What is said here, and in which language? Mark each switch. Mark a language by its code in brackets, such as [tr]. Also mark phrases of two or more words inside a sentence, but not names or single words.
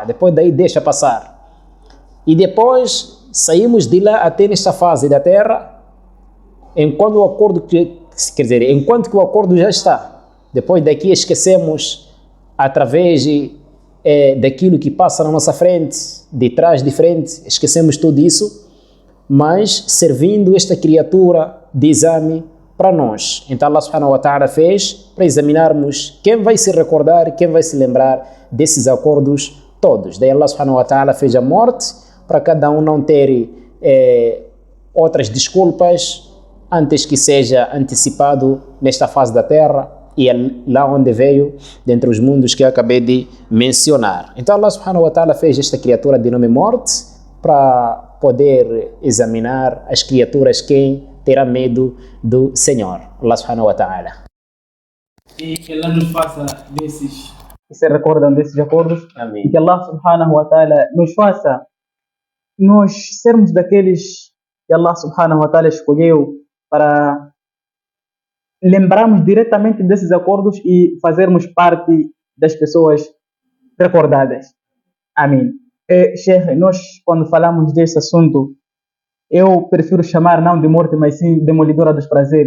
[pt] Depois daí deixa passar. E depois saímos de lá até nesta fase da terra, enquanto o acordo, enquanto que o acordo já está. Depois daqui esquecemos através daquilo que passa na nossa frente, de trás, de frente, esquecemos tudo isso, mas servindo esta criatura de exame para nós. Então [ar] الله سبحانه وتعالى [pt] fez para examinarmos quem vai se recordar, quem vai se lembrar desses acordos todos. Daí [ar] الله سبحانه وتعالى [pt] fez a morte para cada um não ter outras desculpas antes que seja antecipado nesta fase da terra e é lá onde veio, dentre os mundos que eu acabei de mencionar. Então [ar] الله سبحانه وتعالى [pt] fez esta criatura de nome morte para poder examinar as criaturas quem terá medo do Senhor, [ar] الله سبحانه وتعالى. [pt] E que Allah nos faça desses que se recordam desses acordos. Amém. E que [ar] الله سبحانه وتعالى [pt] nos faça nós sermos daqueles que [ar] الله سبحانه وتعالى [pt] escolheu para lembrarmos diretamente desses acordos e fazermos parte das pessoas recordadas. Amém. Sheikh, nós quando falamos desse assunto, eu prefiro chamar não de morte, mas sim demolidora dos prazeres.